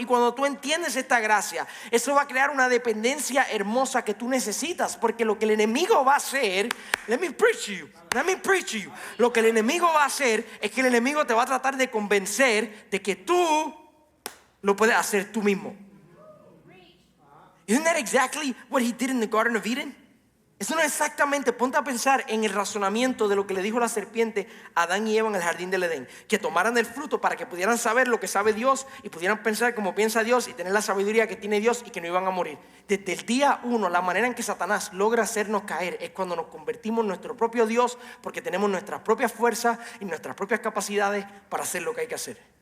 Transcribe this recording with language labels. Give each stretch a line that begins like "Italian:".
Spanish: Y cuando tú entiendes esta gracia, eso va a crear una dependencia hermosa que tú necesitas. Porque lo que el enemigo va a hacer,
English: let me preach you.
Spanish: Lo que el enemigo va a hacer es que el enemigo te va a tratar de convencer de que tú lo puedes hacer tú mismo.
English: Isn't that exactly what he did in the Garden of Eden?
Spanish: Eso no es exactamente, ponte a pensar en el razonamiento de lo que le dijo la serpiente a Adán y Eva en el jardín del Edén. Que tomaran el fruto para que pudieran saber lo que sabe Dios y pudieran pensar como piensa Dios y tener la sabiduría que tiene Dios y que no iban a morir. Desde el día 1, la manera en que Satanás logra hacernos caer es cuando nos convertimos en nuestro propio Dios, porque tenemos nuestras propias fuerzas y nuestras propias capacidades para hacer lo que hay que hacer.